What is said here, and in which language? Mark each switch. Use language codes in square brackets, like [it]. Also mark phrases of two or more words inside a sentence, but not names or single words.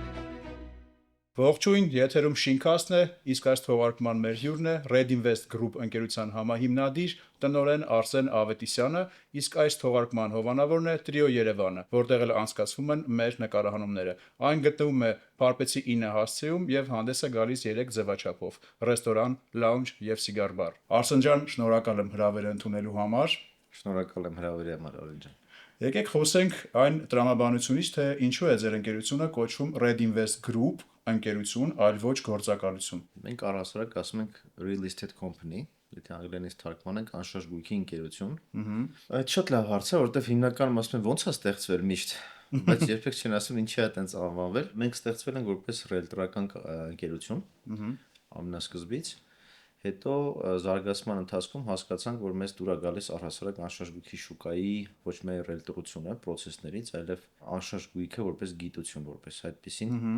[hy] Ողջույն, եթերում Շինքասթն է, իսկ այս թողարկման մեր հյուրն է Red Invest Group ընկերության համահիմնադիր տնօրեն Արսեն Ավետիսյանը, իսկ այս թողարկման հովանավորն է Trio Երևանը, որտեղ էլ անցկացվում են մեր նկարահանումները։ Այն գտնվում է Փարպեցի 9 հասցեում եւ հանդես է գալիս 3 ձևաչափով՝ ռեստորան, լաունջ եւ սիգար բար։ Արսեն ջան, շնորհակալ եմ հրավերը ընդունելու համար։ Շնորհակալ եմ հրավերի համար, Արին ջան։ Եկեք խոսենք այն տրամաբանությունից, թե ինչու է ձեր ընկերությունը կոչվում Red Invest Group ընկերություն, այլ ոչ գործակալություն։ Մենք առհասարակ ասում ենք [en] real estate company, [hy] եթե անգլերենից թարգմանենք անշարժ գույքի ընկերություն։ Այդ շատ լավ հարց է, որովհետև հիմնականում ասում են ոնց է ստեղծվել միշտ, բայց երբեք չեն ասում ինչի է այդպես անվանվել։ Մենք ստեղծվել ենք որպես ռիելտորական ընկերություն ամենասկզբից, հետո զարգացման ընթացքում հասկացանք, որ մեզ դուր է գալիս առհասարակ անշարժ գույքի շուկայի ոչ միայն ռիելտորությունը process-ներից, այլև անշարժ գույքը որպես գիտություն, որպես այդպեսին։